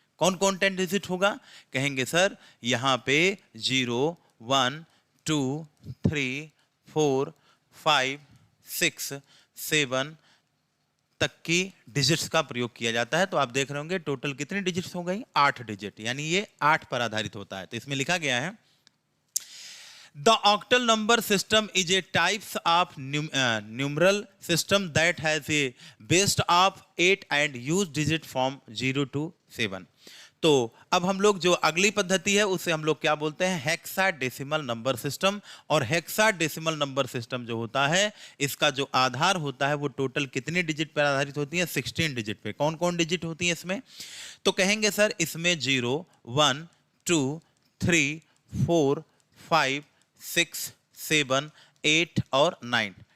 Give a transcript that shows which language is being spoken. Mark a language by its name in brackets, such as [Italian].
[Hindi] कौन कौन 10 डिजिट होगा? कहेंगे सर यहाँ पे 0 1 2 3 4 5 6 7 तक की डिजिट्स का प्रयोग किया जाता है। तो आप देख रहे होंगे टोटल कितनी डिजिट्स हो गई? 8 डिजिट, यानी ये 8 पर आधारित होता है। तो इसमें लिखा गया है [English] The octal number system is a types of numeral system that has a base of 8 and use digit from 0 to 7। [Hindi] तो अब हम लोग जो अगली पद्धति है उसे हम लोग क्या बोलते हैं? Hexadecimal number system. और हेक्साडेसिमल नंबर सिस्टम जो होता है इसका जो आधार होता है वो टोटल कितने डिजिट पर आधारित होती है? 16 डिजिट पे। कौन कौन डिजिट होती है इसमें? तो कहेंगे सर इसमें 0 1 2 3 4 5 6 7 8 और 9